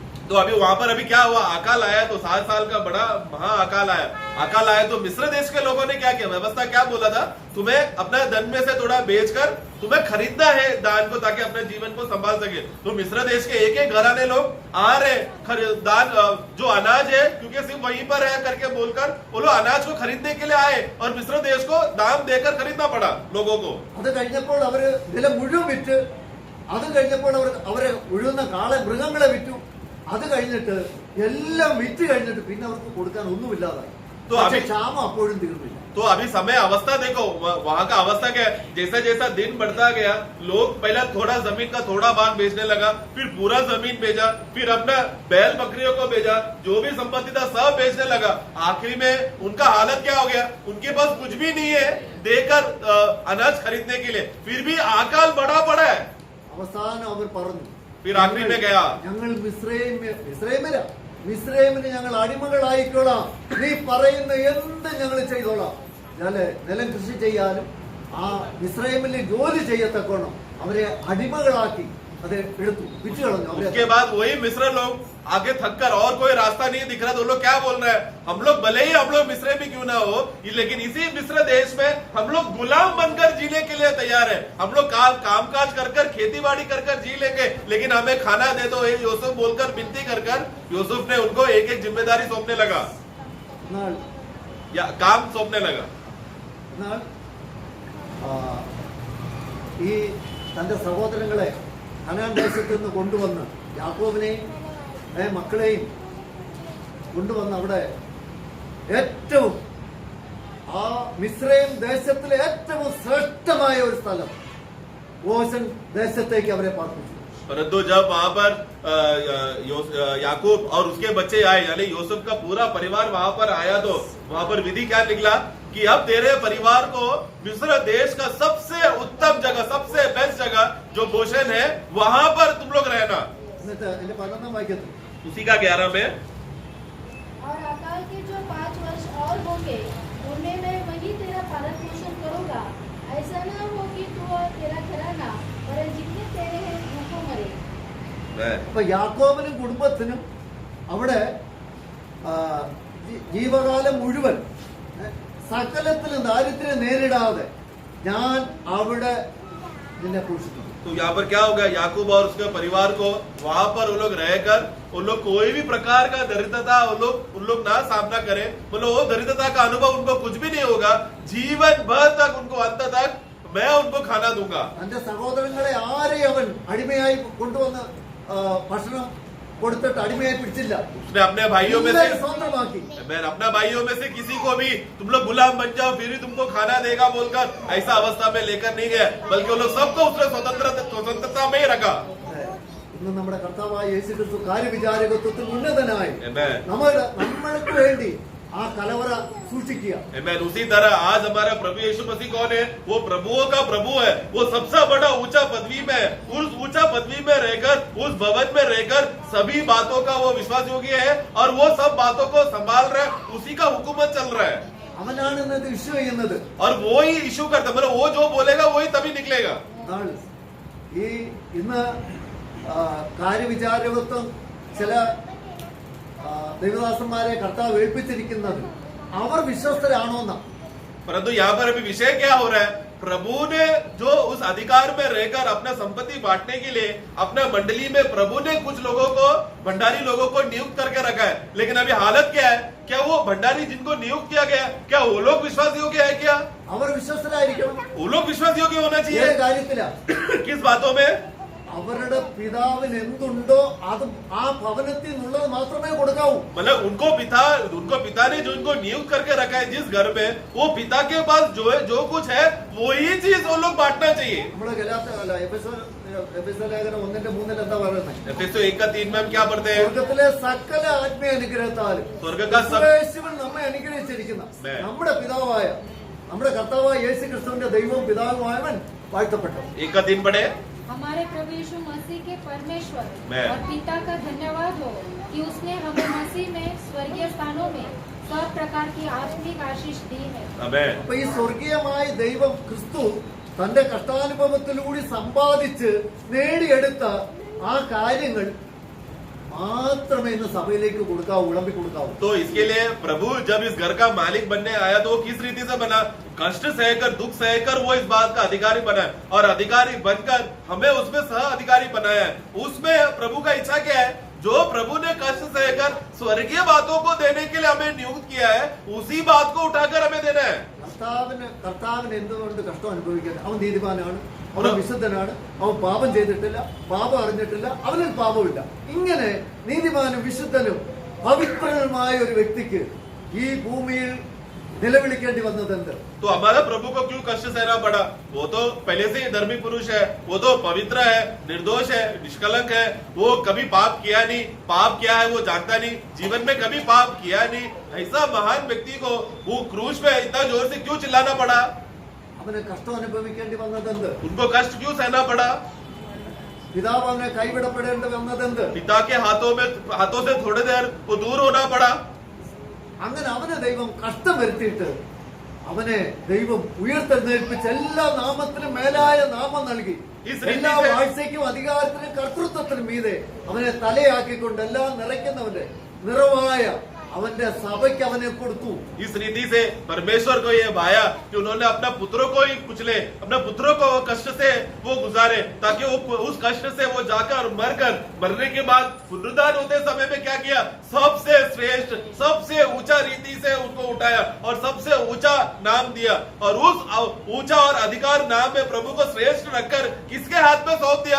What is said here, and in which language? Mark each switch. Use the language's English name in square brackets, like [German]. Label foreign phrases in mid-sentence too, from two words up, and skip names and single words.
[Hindi] तो अभी वहां पर अभी क्या हुआ? अकाल आया, तो 7 साल का बड़ा महा अकाल आया। अकाल आया तो मिस्र देश के लोगों ने क्या किया? व्यवस्था क्या बोला था? तुम्हें अपना धन में से थोड़ा बेचकर तुम्हें खरीदना है दान को, ताकि अपने जीवन को संभाल सके। तो मिस्र देश के एक एक घराने लोग आ रहे दान जो अनाज है, क्योंकि सिर्फ वहीं पर है करके बोलकर वो लोग अनाज को खरीदने के लिए आए और मिस्र देश को दाम देकर खरीदना पड़ा लोगों को। [Malayalam] അത് കഴിഞ്ഞപ്പോൾ അവര് നിലം മുഴുവൻ വിറ്റ്, അത് കഴിഞ്ഞപ്പോൾ അവരെ ഉഴുന്ന മൃഗങ്ങളെ വിറ്റു. അത് കഴിഞ്ഞിട്ട് എല്ലാം വിറ്റ് കഴിഞ്ഞിട്ട് പിന്നെ അവർക്ക് കൊടുക്കാൻ ഒന്നുമില്ലാതായി. പക്ഷേ ക്ഷാമം അപ്പോഴും തീർന്നില്ല. [Hindi] तो अभी समय अवस्था देखो, वहां का अवस्था क्या है? जैसा जैसा दिन बढ़ता गया, लोग पहले थोड़ा जमीन का थोड़ा भाग बेचने लगा, फिर पूरा जमीन बेचा, फिर अपना बैल बकरियों को बेचा, जो भी संपत्ति था सब बेचने लगा। आखिरी में उनका हालत क्या हो गया? उनके पास कुछ भी नहीं है देकर अनाज खरीदने के लिए, फिर भी अकाल बढ़ा पड़ा है। [Malayalam] അവസാനം അവർ പറഞ്ഞു, [Hindi] फिर आखिरी में गया, [Malayalam] ഞങ്ങൾ മിസ്രൈമിന് ഞങ്ങൾ അടിമകളായിക്കോളാം, നീ പറയുന്ന എന്ത് ഞങ്ങൾ ചെയ്തോളാം. നിലം കൃഷി ചെയ്യാനും ആ മിസ്രൈമിൽ ജോലി ചെയ്യത്തക്കോണം അവരെ അടിമകളാക്കി അത് എടുത്തു, വിറ്റു കളഞ്ഞു. [Hindi] उसके बाद वही मिस्र लोग आगे थक कर और कोई रास्ता नहीं दिख रहा, तो लोग क्या बोल रहे हैं? हम लोग भले ही हम लोग मिस्र भी क्यों ना हो, लेकिन इसी मिस्र देश में हम लोग गुलाम बनकर जीने के लिए तैयार है। हम लोग काम काज कर कर खेती बाड़ी कर कर जी लेंगे, लेकिन हमें खाना दे दो, यूसुफ बोलकर विनती कर कर यूसुफ ने उनको एक एक जिम्मेदारी सौंपने लगा या काम सौंपने लगा। [Malayalam] ഈ തൻ്റെ സഹോദരങ്ങളെ കനാൻ ദേശത്ത് നിന്ന് കൊണ്ടുവന്ന് യാക്കോബിനെയും മക്കളെയും കൊണ്ടുവന്ന് അവിടെ ഏറ്റവും ആ മിസ്രൈം ദേശത്തിലെ ഏറ്റവും ശ്രേഷ്ഠമായ ഒരു സ്ഥലം ഗോശൻ ദേശത്തേക്ക് അവരെ പാർപ്പിച്ചു. [Hindi] परंतु जब वहां पर याकूब और उसके बच्चे आए, यानी यूसुफ का पूरा परिवार वहां पर आया, तो वहां पर विधि क्या निकला कि अब तेरे परिवार को मिस्र देश का सबसे उत्तम जगह, सबसे बेस्ट जगह जो गोशेन है, वहां पर तुम लोग रहना. [Malayalam] എന്നിട്ട് എന്റെ 11 വാക്യത്തിൽ [Hindi] उसी का 11 में, और अकाल के जो 5 वर्ष और होंगे उनमें मैं वही तेरा पालन पोषण करूंगा. ऐसा ना हो कि तू और तेरा घराना और जितने तेरे हैं भूखों मरे. [Malayalam] അപ്പൊ യാക്കോബിനും കുടുംബത്തിനും അവിടെ ജീവകാലം മുഴുവൻ സകലത്തിലും ദാരിദ്ര്യം നേരിടാതെ ഞാൻ അവിടെ നിന്നെ പോഷിപ്പിക്കും. [Hindi] तो यहाँ पर क्या होगा, याकूब और उसके परिवार को वहां पर वो लोग रहकर उन लोग कोई भी प्रकार का दरिद्रता उन लोग ना सामना करें, मतलब वो दरिद्रता का अनुभव उनको कुछ भी नहीं होगा. जीवन भर तक उनको अंत तक मैं उनको खाना दूंगा. [Malayalam] തന്റെ സഹോദരങ്ങളെ ആരെയും അവൻ അടിമയായി കൊണ്ടുവന്ന് ഭക്ഷണം കൊടുത്തിട്ട് അടിമയായി പിടിച്ചില്ല. [Hindi] उसने अपने भाइयों में से, [Malayalam] സ്വന്തമാക്കി. [Hindi] मैं अपना भाइयों में से किसी को भी तुम लोग गुलाम बन जाओ फिर ही तुमको खाना देगा बोलकर ऐसा अवस्था में लेकर नहीं गया, बल्कि वो लोग सबको उसने स्वतंत्रता में ही रखा. [Malayalam] ഇന്ന് നമ്മുടെ കർത്താവായ യേശു ക്രിസ്തു കാര്യവിചാരകത്വത്തിൽ ഉന്നതനായി Amen. നമ്മൾക്ക് വേണ്ടി ആ കലവറ സൂക്ഷിക്കുക. Amen. [Hindi] उसी तरह आज हमारा प्रभु यीशु मसीह कौन है? वो प्रभुओं का प्रभु है. वो सबसे बड़ा ऊंचा पदवी में, उस ऊंचा पदवी में रहकर, उस भवन में रहकर सभी बातों का वो विश्वास योग्य है और वो सब बातों को संभाल रहा है. उसी का हुकूमत चल रहा है [Malayalam] അവനാണ് ഇന്നത് ഇഷ്യൂ ചെയ്യുന്നത്. [Hindi] और वो ही इशू करता, मतलब वो जो बोलेगा वही तभी निकलेगा. [Malayalam] ആണ് ഈ ഇന്ന് കാര്യവിചാരകത്വം ചില ദൈവദാസന്മാരെ കർത്താവ് ഏൽപ്പിച്ചിരിക്കുന്നത് അവർ വിശ്വസ്തരാണോന്ന. [Hindi] परंतु यहाँ पर अभी विषय क्या हो रहा है? प्रभु ने जो उस अधिकार में रहकर अपना संपत्ति बांटने के लिए अपना मंडली में प्रभु ने कुछ लोगों को, भंडारी लोगों को नियुक्त करके रखा है. लेकिन अभी हालत क्या है? क्या वो भंडारी जिनको नियुक्त किया गया, क्या वो लोग विश्वास योग्य है? क्या [Malayalam] അവർ വിശ്വസ്തരായിരിക്കണം. [Hindi] वो लोग विश्वास योग्य होना [Malayalam] ഏത് [Hindi] चाहिए? [Malayalam] കാര്യത്തിലാ? [Hindi] किस बातों में? [Malayalam] അവരുടെ പിതാവിന് എന്തുണ്ടോ അത് ആ ഭവനത്തിൽ നിന്നുള്ളത് മാത്രമേ കൊടുക്കാവൂ. [Hindi] मतलब उनको पिता ने जो उनको नियुक्त करके रखा है जिस घर में, वो पिता के पास जो है, जो कुछ है वही चीज वो लोग बांटना चाहिए. [Malayalam] നമ്മള് എഫെസോ ലേഖനം 1:3 എന്താ പറയുന്നത്? [Hindi] एफेसो 1:3 में हम क्या पढ़ते हैं? [Malayalam] സ്വർഗത്തിലെ സകല ആത്മീയ അനുഗ്രഹത്താലും [Hindi] स्वर्ग का सब, [Malayalam] യേശുവിൽ നമ്മെ അനുഗ്രഹിച്ചിരിക്കുന്ന Amen. നമ്മുടെ പിതാവായ നമ്മുടെ കർത്താവായ യേശു ക്രിസ്തുവിന്റെ ദൈവവും പിതാവുമായവൻ വാഴ്ത്തപ്പെട്ടു. [Hindi] 1:3 पढ़े. हमारे प्रभु यीशु मसीह के परमेश्वर मैं। और पिता का धन्यवाद हो कि उसने हमें मसीह में स्वर्गीय स्थानों में सब प्रकार की आत्मिक आशीष दी है. आमेन. [Malayalam] അപ്പൊ ഈ സ്വർഗീയമായ ദൈവം ക്രിസ്തു തന്റെ കഷ്ടാനുഭവത്തിലൂടെ സമ്പാദിച്ച് നേടിയെടുത്ത ആ കാര്യങ്ങൾ മാത്രമേ ഇന്ന് സഭയിലേക്ക് കൊടുക്കാവൂ, വിളമ്പി കൊടുക്കാവൂ. [Hindi] तो इसके लिए प्रभु जब इस घर का मालिक बनने आया तो वो किस रीति से बना? कष्ट सहकर, दुख सहकर वो इस बात का अधिकारी बना है और अधिकारी बनकर हमें उसमें सह अधिकारी बनाया है. उसमें प्रभु का इच्छा क्या है? जो प्रभु ने कष्ट सहकर स्वर्गीय बातों को देने के लिए हमें नियुक्त किया है, उसी बात को उठाकर हमें देना है. [Malayalam] കർത്താവിന് എന്തുകൊണ്ട് കഷ്ടം അനുഭവിക്കുന്നത്? അവൻ നീതിമാനാണ്, അവൻ വിശുദ്ധനാണ്, അവൻ പാപം ചെയ്തിട്ടില്ല, പാപം അറിഞ്ഞിട്ടില്ല, അവനിൽ പാപമില്ല. ഇങ്ങനെ നീതിമാനും വിശുദ്ധനും പവിത്രനുമായ ഒരു വ്യക്തിക്ക് ഈ ഭൂമിയിൽ നിലവിളിക്കേണ്ടി വന്നത് എന്ത്? [Hindi] तो हमारा प्रभु को क्यों कष्ट सहना पड़ा? वो तो पहले से ही धर्मी पुरुष है, वो तो पवित्र है, निर्दोष है, निष्कलंक है, वो कभी पाप किया नहीं, पाप क्या है वो जानता नहीं, जीवन में कभी पाप किया नहीं. ऐसा महान व्यक्ति को वो क्रूस पे इतना जोर से क्यों चिल्लाना पड़ा? [Malayalam] അവന് കഷ്ടം അനുഭവിക്കേണ്ടി വന്നത് എന്ത്? [Hindi] उनको कष्ट क्यों सहना पड़ा? [Malayalam] പിതാവ് അവനെ കൈവിടപ്പെടേണ്ടി വന്നത് എന്ത്? [Hindi] पिता के हाथों से थोड़ी देर वो दूर होना पड़ा. [Malayalam] അങ്ങനെ അവനെ ദൈവം കഷ്ടം വരുത്തിയിട്ട് അവനെ ദൈവം ഉയർത്തെഴുന്നേൽപ്പിച്ച് എല്ലാ നാമത്തിനും മേലായ നാമം നൽകി. എല്ലാ വാഴ്ചയ്ക്കും അധികാരത്തിനും കർത്തൃത്വത്തിനും മീതെ അവനെ തലയാക്കിക്കൊണ്ട് എല്ലാം നിറയ്ക്കുന്നവന്റെ നിറവായ അവന്റെ സഭയ്ക്ക് അവനെ കൊടുത്തു. [Hindi] इस रीति से परमेश्वर को ये भाया कि उन्होंने अपना पुत्रों को ही कुचले, अपना पुत्रों को वो कष्ट से वो गुजारे, ताकि वो उस कष्ट से वो जाकर मरने के बाद पुनरुद्धान होते समय में क्या किया? सबसे श्रेष्ठ, सबसे ऊंचा रीति से उनको उठाया और सबसे ऊंचा नाम दिया, और उस ऊंचा और अधिकार नाम में प्रभु को श्रेष्ठ रखकर किसके हाथ में सौंप दिया?